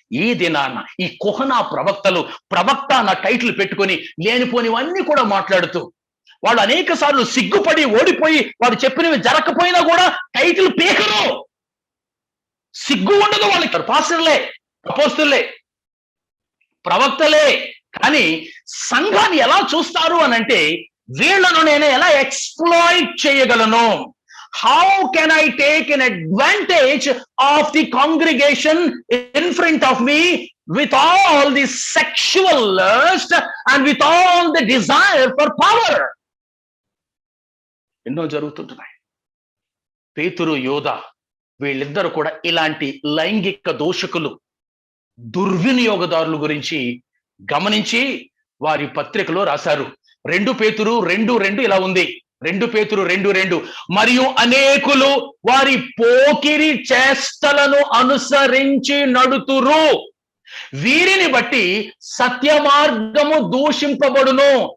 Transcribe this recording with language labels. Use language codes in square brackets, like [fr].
[te] ఈ దినాన ఈ కుహనా ప్రవక్తలు ప్రవక్త అన్న టైటిల్ పెట్టుకొని లేనిపోనివన్నీ కూడా మాట్లాడుతూ, వాళ్ళు అనేక సార్లు సిగ్గుపడి ఓడిపోయి వాడు చెప్పినవి జరగకపోయినా కూడా టైటిల్ పీకరు. సిగ్గు ఉండదు వాళ్ళకి. పాస్టర్లే, అపోస్తులే, ప్రవక్తలే. కానీ సంఘాన్ని ఎలా చూస్తారు అని అంటే, వీళ్ళను నేను ఎలా ఎక్స్‌ప్లాయిట్ చేయగలను? [en] How can I take an advantage of the congregation in front of me with all the sexual lust and with all the desire for power? [te] ఎన్నో జరుగుతుంటున్నాయి. పేతురు, యోధ వీళ్ళిద్దరు కూడా ఇలాంటి లైంగిక దోషకులు, దుర్వినియోగదారుల గురించి గమనించి వారి పత్రికలో రాశారు. 2 పేతురు 2:2 ఇలా ఉంది. 2 పేతురు 2:2 మరియు అనేకులు వారి పోకిరి చేష్టలను అనుసరించి నడుతురు, వీరిని బట్టి సత్య మార్గము దూషింపబడును.